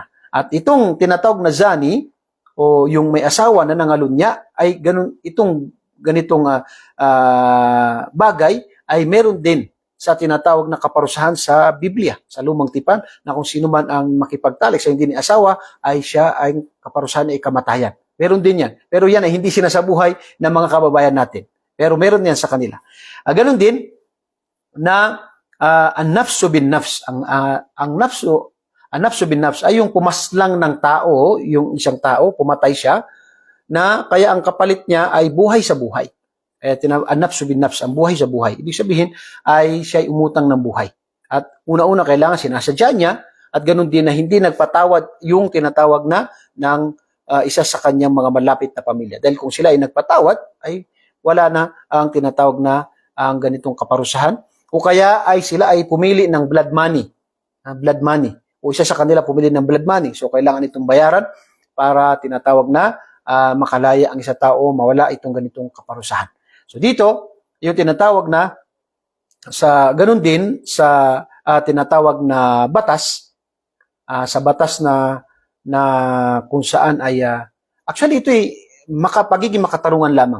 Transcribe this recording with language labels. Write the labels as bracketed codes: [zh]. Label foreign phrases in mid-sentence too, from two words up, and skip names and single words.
[tl] At itong tinatawag na zani o yung may asawa na nangalunya ay ganitong bagay ay meron din sa tinatawag na kaparusahan sa Biblia, sa Lumang Tipan, na kung sino man ang makipagtalik sa hindi ni asawa ay siya ay kaparusahan ay kamatayan. Meron din yan. Pero yan ay hindi sinasabuhay ng mga kababayan natin. Pero meron yan sa kanila. Ganon din na ang [ar] النفس بالنفس. [tl] Ang [ar] النفس بالنفس [tl] ay yung pumaslang ng tao, yung isang tao, pumatay siya, na kaya ang kapalit niya ay buhay sa buhay. Ang [ar] النفس بالنفس, [tl] ang buhay sa buhay. Ibig sabihin ay siya ay umutang ng buhay. At una-una kailangan sinasadya niya, at ganon din na hindi nagpatawad yung tinatawag na ng isa sa kanyang mga malapit na pamilya. Dahil kung sila ay nagpatawad, ay wala na ang tinatawag na ang ganitong kaparusahan. O kaya ay sila ay pumili ng [en] blood money. Blood money. [tl] O isa sa kanila pumili ng [en] blood money. [tl] So kailangan itong bayaran para tinatawag na makalaya ang isa tao, mawala itong ganitong kaparusahan. So dito, yung tinatawag na sa ganun din sa tinatawag na batas, sa batas na kung saan ay actually ito ay pagiging makatarungan lamang.